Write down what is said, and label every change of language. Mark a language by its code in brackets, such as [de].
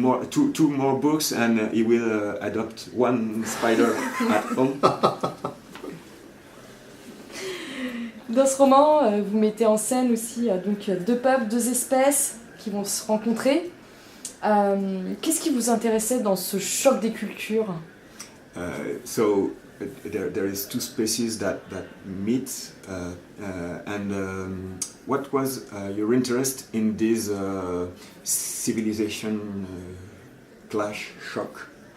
[en] two more books and he will adopt one spider at home. [fr] Dans ce roman, vous mettez en scène aussi donc 2 peuples, 2 espèces qui vont se rencontrer. Qu'est-ce qui vous intéressait dans ce choc des cultures? [en] So there is 2 species that meet, and what was your interest in this civilization clash, shock?